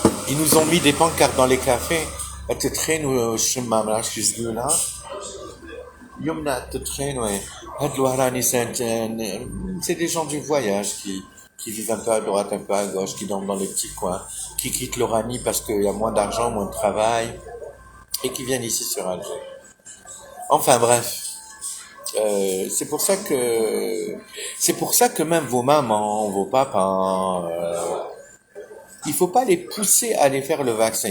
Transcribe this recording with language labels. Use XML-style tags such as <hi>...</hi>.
<fr>Ils nous ont mis des pancartes dans les cafés.</fr> <ar>التدخين والشمه ما عرفتش شو يقولها. يمنع التدخين هاد الوهراني</ar> <fr>c'est des gens du voyage qui vivent un peu à droite, un peu à gauche, qui dorment dans les petits coins, qui quittent l'Oranie parce qu'il y a moins d'argent, moins de travail, et qui viennent ici sur Alger. Enfin bref, c'est pour ça que même vos mamans, vos papas, il faut pas les pousser à aller faire le vaccin.</fr>